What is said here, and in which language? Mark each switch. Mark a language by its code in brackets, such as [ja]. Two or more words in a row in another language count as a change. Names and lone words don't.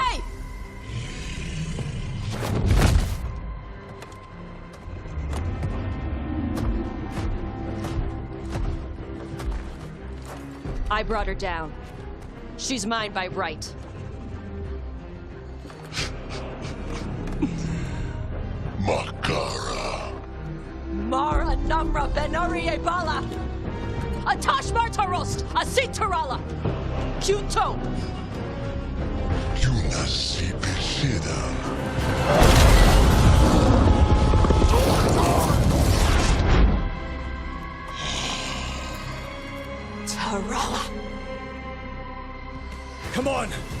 [en] Hey! I brought her down. She's mine by right. Makara. Mara Namra Benari Bala! Atash Martarost! Asit Tarala! Kyuto! Yunasi Pesida. Tarala! Come on!